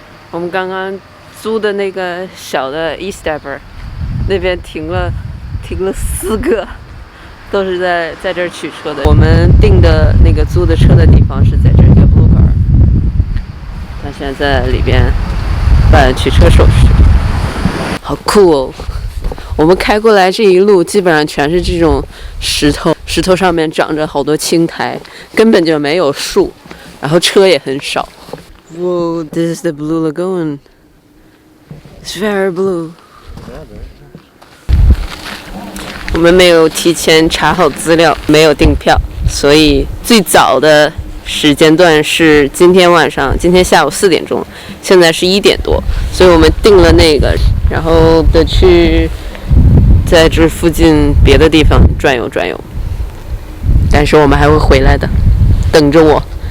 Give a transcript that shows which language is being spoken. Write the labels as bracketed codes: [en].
[zh] 我们刚刚租的那个小的 E-Stepper， 那边停了4个，都是在这儿取车的。我们订的那个租的车的地方是在这个 Blue Car， 他现在在里边办取车手续，好酷哦！我们开过来这一路基本上全是这种石头上面长着好多青苔，根本就没有树，然后车也很少。 [en] Whoa, this is the Blue Lagoon. It's very blue. [zh] 我们没有提前查好资料，没有订票，所以最早的时间段是今天下午4点钟，现在是1点多，所以我们订了那个，然后得去在这附近别的地方转悠，但是我们还会回来的，等着我。